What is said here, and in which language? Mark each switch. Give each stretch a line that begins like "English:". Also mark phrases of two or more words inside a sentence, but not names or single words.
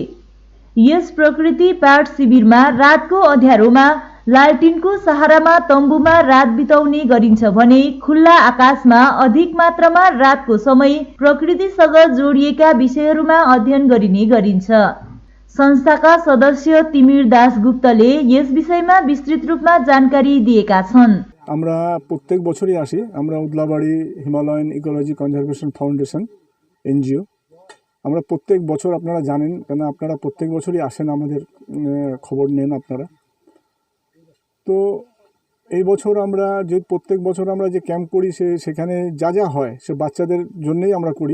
Nepali: यस प्रकृति पाठ शिविरमा रातको अँध्यारोमा लालटिनको सहारामा तम्बुमा रात बिताउने गरिन्छ भने खुल्ला आकाशमा अधिक मात्रामा रातको समय प्रकृतिसँग जोडिएका विषयहरूमा अध्ययन गरिने गरिन्छ। संस्थाका सदस्य तिमिर दास गुप्तले यस विषयमा विस्तृत रूपमा जानकारी दिएका छन्।
Bangla: আমরা প্রত্যেক বছরই আসি। আমরা উদলাবাড়ি হিমালয়ান ইকোলজি কনজারভেশন ফাউন্ডেশন এনজিও আমরা প্রত্যেক বছর, আপনারা জানেন কেন আপনারা প্রত্যেক বছরই আসেন, আমাদের খবর নেন আপনারা। তো এই বছর আমরা যে প্রত্যেক বছর আমরা যে ক্যাম্প করি সেখানে যা যা হয় সে বাচ্চাদের জন্যই আমরা করি।